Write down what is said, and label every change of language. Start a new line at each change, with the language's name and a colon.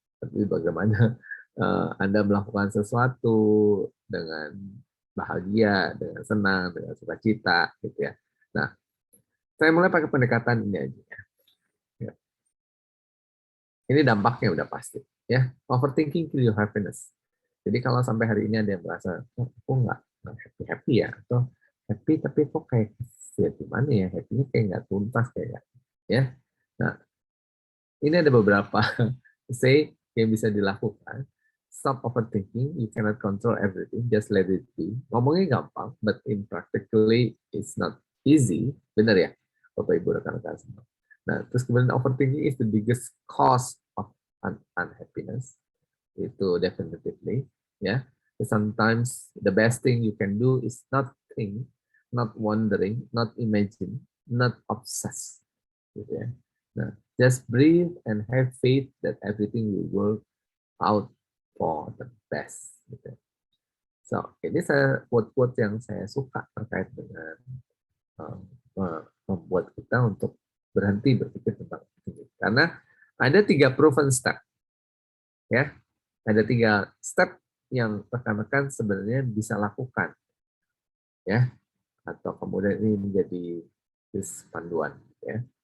Indonesian: Tapi bagaimana Anda melakukan sesuatu dengan bahagia, dengan senang, dengan sukacita, gitu ya. Nah, saya mulai pakai pendekatan ini aja. Ya. Ini dampaknya udah pasti.
English: Ya, overthinking kill your happiness.
Indonesian: Jadi kalau sampai hari ini ada yang merasa, oh, aku nggak happy ya, atau happy tapi kok kayak ya gimana ya, happy-nya kayak nggak tuntas kayak ya. Nah, ini ada beberapa say yang bisa dilakukan.
English: Stop overthinking, you cannot control everything, just let it be.
Indonesian: Ngomongnya gampang,
English: but in practically it's not easy.
Indonesian: Benar ya, Bapak Ibu rekan-rekan semua. Nah, terus kemudian
English: overthinking is the biggest cause of unhappiness.
Indonesian: Itu definitively, ya.
English: Sometimes the best thing you can do is not think, not wondering, not imagine, not obsess,
Indonesian: gitu ya. Nah,
English: just breathe and have faith that everything will work out for the best.
Indonesian: Gitu. So, ini saya quote-quote yang saya suka terkait dengan membuat kita untuk berhenti berpikir tentang ini. Karena ada 3 proven step, ya, ada 3 step yang rekan-rekan sebenarnya bisa lakukan, ya, atau kemudian ini menjadi panduan, ya.